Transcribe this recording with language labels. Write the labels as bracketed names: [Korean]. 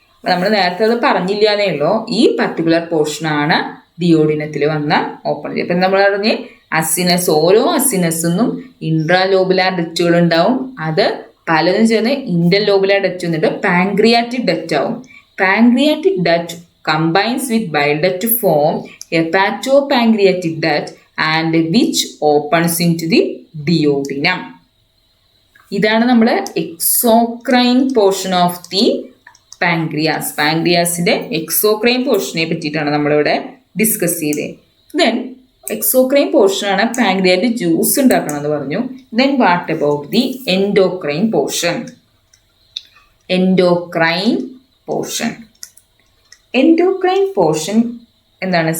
[Malayalam] നമ്മൾ നേരത്തെ അത് പറഞ്ഞില്ല എന്നേ ഉള്ളൂ. ഈ പർട്ടിക്കുലർ പോർഷനാണ് ഡിയോഡിനത്തിൽ വന്ന ഓപ്പൺ ചെയ്യുക. അപ്പം നമ്മൾ പറഞ്ഞ് അസിനസ്, ഓരോ അസിനസിനും ഇൻട്രാലോബുലാർ ഡക്റ്റുകൾ ഉണ്ടാവും. അത് പലതും ചേർന്ന് ഇന്റർലോബുലാർ ഡക്റ്റ് വന്നിട്ട് പാങ്ക്രിയാറ്റിക് ഡക്റ്റ് ആവും. [English] Pancreatic duct combines with bile duct to form hepatopancreatic duct and which opens into the duodenum. [Malayalam] ഇതാണ് നമ്മുടെ exocrine portion of the pancreas. പാങ്ക്രിയാസിന്റെ exocrine പോർഷനെ പറ്റിയിട്ടാണ് നമ്മളിവിടെ ഡിസ്കസ് ചെയ്തത്. ദെൻ എക്സോക്രൈൻ പോർഷനാണ് പാങ്ക്രിയാറ്റിക് ജ്യൂസ് ഉണ്ടാക്കണമെന്ന് പറഞ്ഞു. [English] Then what about the endocrine portion? [Malayalam] Endocrine portion, endocrine portion എന്താണ്?